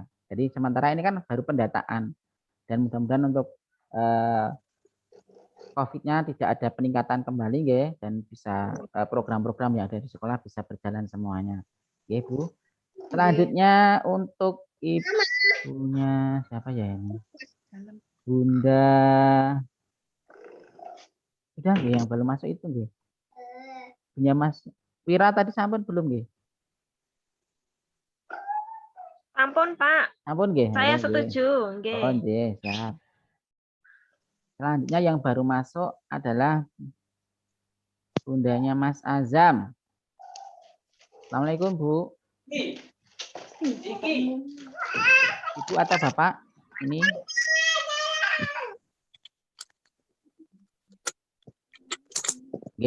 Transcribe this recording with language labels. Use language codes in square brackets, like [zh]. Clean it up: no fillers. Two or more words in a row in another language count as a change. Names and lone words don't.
[id] Jadi sementara ini kan baru pendataan dan mudah-mudahan untuk COVID-nya tidak ada peningkatan kembali ya, dan bisa program-program yang ada di sekolah bisa berjalan semuanya. Ya, Bu. Selanjutnya untuk ibunya siapa ya ini? Bunda. Sudah nggih yang belum masuk itu nggih. Punya Mas Wira tadi sampun belum nggih? Ampun, Pak. [jv] Sampun nggih. [id] Saya Oh, nggih. setuju. Oh, Nggih. nggih, siap. Selanjutnya yang baru masuk adalah bundanya Mas Azam. Assalamualaikum, Bu. Ibu atau Bapak? Ini. Oke.